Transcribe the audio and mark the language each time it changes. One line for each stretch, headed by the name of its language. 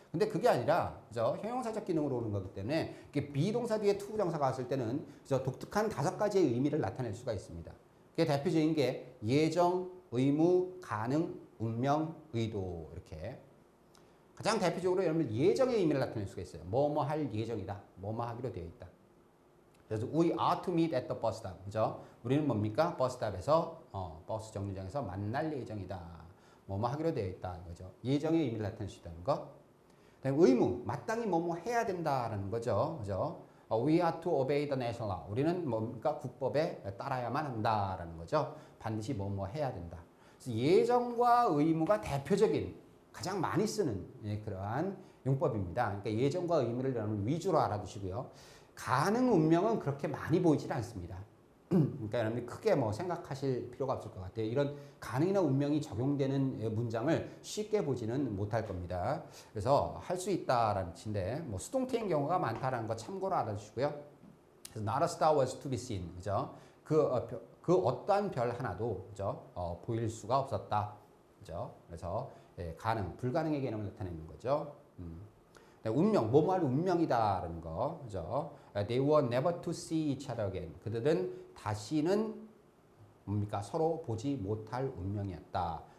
Korean: 근데 그게 아니라 그죠? 형용사적 기능으로 오는 거기 때문에 비동사 뒤에 투부정사가 왔을 때는 그죠? 독특한 5가지의 의미를 나타낼 수가 있습니다. 그게 대표적인 게 예정, 의무, 가능, 운명, 의도 이렇게 가장 대표적으로 여러분 예정의 의미를 나타낼 수가 있어요. 뭐뭐 할 예정이다. 뭐뭐 하기로 되어 있다. 그래서
English: we are to meet at the bus stop.
Korean: 그죠? 우리는 뭡니까? 버스탑에서 버스 정류장에서 만날 예정이다. 뭐뭐 하기로 되어 있다. 이거죠. 예정의 의미를 나타낼 수 있다는 거. 그다음에 의무, 마땅히 뭐뭐 해야 된다라는 거죠. 그죠?
English: We are to obey the national law.
Korean: 우리는 뭡니까? 국법에 따라야만 한다라는 거죠. 반드시 뭐뭐 해야 된다. 그래서 예정과 의무가 대표적인 가장 많이 쓰는 그러한 용법입니다. 그러니까 예정과 의무를 여러분 위주로 알아두시고요. 가능, 운명은 그렇게 많이 보이질 않습니다. 그러니까 여러분들 크게 뭐 생각하실 필요가 없을 것 같아요. 이런 가능이나 운명이 적용되는 문장을 쉽게 보지는 못할 겁니다. 그래서 할 수 있다라는 뜻인데 뭐 수동태인 경우가 많다라는 거 참고로 알아주시고요. 그래서
English: not a star was to be seen.
Korean: 그죠? 그 어떠한 별 하나도 그죠? 보일 수가 없었다. 그죠? 그래서 가능, 불가능의 개념을 나타내는 거죠. 운명, 뭐뭐 할 운명이다라는 거, 그죠?
English: They were never to see each other again.
Korean: 그들은 다시는 뭡니까? 서로 보지 못할 운명이었다.